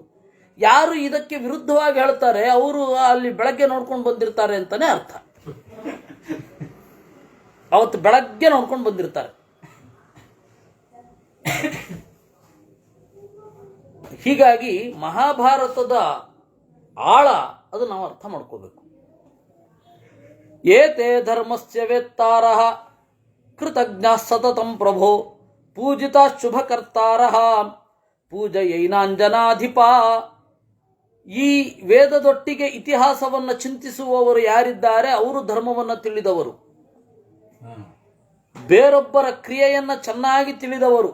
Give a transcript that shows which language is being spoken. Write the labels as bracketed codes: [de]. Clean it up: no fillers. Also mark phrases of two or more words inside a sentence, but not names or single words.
[kn] ಯಾರು ಇದಕ್ಕೆ ವಿರುದ್ಧವಾಗಿ ಹೇಳ್ತಾರೆ ಅವರು ಅಲ್ಲಿ ಬೆಳಗ್ಗೆ ನೋಡ್ಕೊಂಡು ಬಂದಿರ್ತಾರೆ ಅಂತಾನೆ ಅರ್ಥ. ಅವತ್ತು ಬೆಳಗ್ಗೆ ನೋಡ್ಕೊಂಡು ಬಂದಿರ್ತಾರೆ. ಹೀಗಾಗಿ ಮಹಾಭಾರತದ ಆಳ ಅದು ನಾವು ಅರ್ಥ ಮಾಡ್ಕೋಬೇಕು. [sa] ಏತೇ ಧರ್ಮಸ್ಯ ವೇತ್ತಾರಃ ಕೃತಜ್ಞಾಃ ಸತತಂ ಪ್ರಭೋ ಪೂಜಿತಾ ಶುಭಕರ್ತಾರಃ ಪೂಜಯೈನಾಂಜನಾಧಿಪ. [kn] ಈ ವೇದದೊಟ್ಟಿಗೆ ಇತಿಹಾಸವನ್ನು ಚಿಂತಿಸುವವರು ಯಾರಿದ್ದಾರೆ ಅವರು ಧರ್ಮವನ್ನು ತಿಳಿದವರು. ಬೇರೊಬ್ಬರ ಕ್ರಿಯೆಯನ್ನು ಚೆನ್ನಾಗಿ ತಿಳಿದವರು.